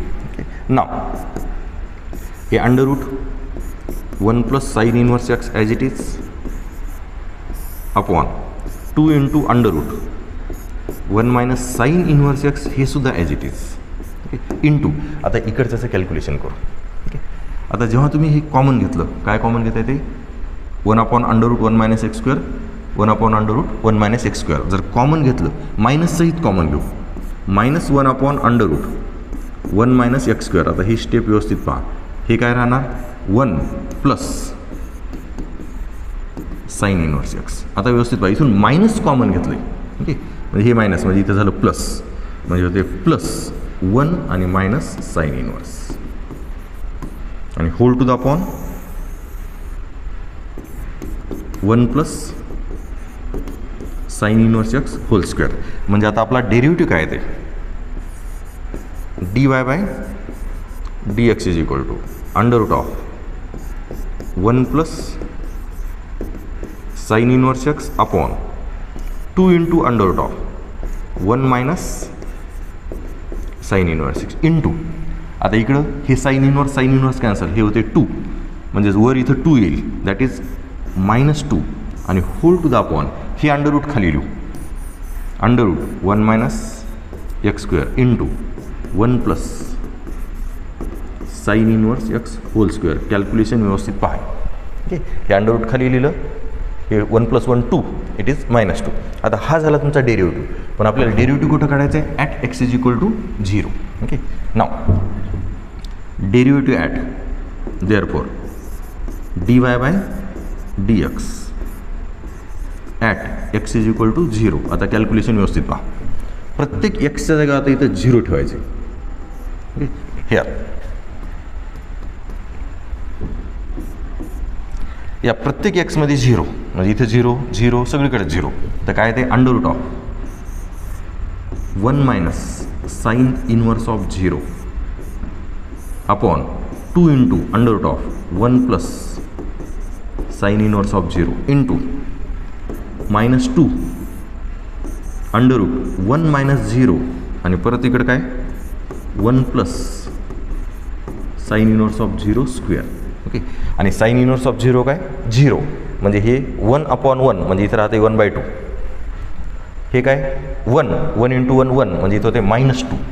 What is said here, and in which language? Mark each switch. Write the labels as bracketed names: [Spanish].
[English] Okay, नाव हे under root 1 plus sine inverse x as it is upon 2 into under root 1 minus sine inverse x हे सुद्धा as it is. [Marathi] Okay, into आता इकडच्याचं calculation करू. Okay, आता जेव्हा तुम्ही हे कॉमन घेतलं, काय कॉमन घेता येते? [English] 1 upon under root 1 minus x square 1 upon under root 1 minus x square. [Marathi] जर कॉमन घेतलं मायनस सहित कॉमन घेऊ. [English] Minus 1 upon under root 1 minus x square. [Marathi] आता ही स्टेप व्यवस्थित पहा. हे काय राहणार? [English] 1 plus sine inverse x. [Marathi] आता व्यवस्थित पहा, इथून मायनस कॉमन घेतलं आहे. ओके, म्हणजे हे मायनस म्हणजे इथं झालं प्लस म्हणजे होते प्लस 1 आणि मायनस साइन इनवर्स आणि hole to the upon 1 plus sine inverse x hole square. म्हणजे आता आपला डेरिव्हेटिव्ह काय ते? [English] dy by dx is equal to under root of 1 plus sine inverse x upon 2 into under root of 1 minus sine inverse x into. [Marathi] आता इकडं हे sine inverse cancel, हे होते 2 म्हणजेच वर इथं 2 येईल [English] that is -2 [Marathi] आणि होल टू द अपॉन हे अंडर रूट खाली लिहू. [English] Under root 1 minus x square into 1 plus sine inverse x whole square. [Marathi] Calculation व्यवस्थित पहा. ओके, हे अंडर रूट खाली लिहिलं, हे 1 + 1 2 इट इज -2. आता हा झाला तुमचा डेरिव्हेटिव्ह. पण आपल्याला डेरिव्हेटिव्ह कुठं काढायचं आहे? [English] At x is equal to 0. Okay, नाव derivative at therefore dy by dx at x is equal to 0. [Marathi] आता कॅल्क्युलेशन व्यवस्थित पहा. प्रत्येक एक्सच्या जागा आता इथं 0 ठेवायचे. ओके, हे या प्रत्येक एक्समध्ये 0 म्हणजे इथे 0 0 सगळीकडे 0. तर काय ते? [English] under root of 1 minus sine inverse of 0 upon 2 into under root of 1 plus sine inverse of 0 into -2 under root 1 minus 0 [Marathi] आणि परत इकडं काय 1 plus sine inverse of 0 square. Okay, आणि साइन इनवर्स ऑफ 0 काय 0, म्हणजे हे 1/1 म्हणजे इथं राहते 1/2. हे काय 1 × 1 1 म्हणजे इथं होते -2.